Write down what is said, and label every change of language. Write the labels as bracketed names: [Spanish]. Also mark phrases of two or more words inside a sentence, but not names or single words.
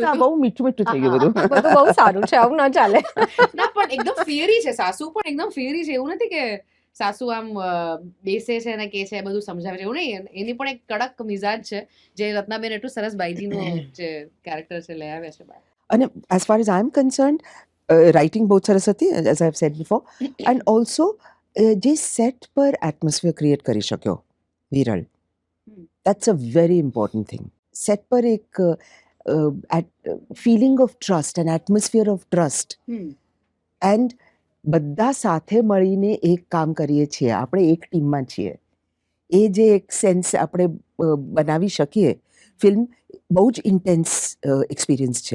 [Gujarati] એ તો બહુ મીઠું થઈ ગયું બધું. બધું બહુ સારું છે, આવું ન ચાલે. ના પણ એકદમ ફિયરી છે સાસુ, પણ એકદમ ફિયરી છે. એવું નથી કે સાસુ આમ બેસે છે અને કે છે બધું સમજાવે છે, એવું નહીં. એની પણ એક કડક મિજાજ છે જે રત્નાબેન એટલું સરસ બાઈજીનું જે કેરેક્ટર છે લઈ આવ્યા છે બહાર. અને [English] as far as I'm concerned, [Gujarati] રાઇટિંગ બહુ સરસ હતી, [English] as I have said before, and also [Gujarati] જે સેટ પર એટમોસ્ફિયર ક્રિએટ કરી શક્યો વિરલ, [English] that's a very important thing. [Gujarati] સેટ પર એક [English] feeling of trust, an atmosphere of trust, and [Gujarati] બધા સાથે મળીને એક કામ કરીએ છીએ, આપણે એક ટીમમાં છીએ, એ જે એક સેન્સ આપણે બનાવી શકીએ ફિલ્મ બહુ જ [English] intense experience [Gujarati] છે.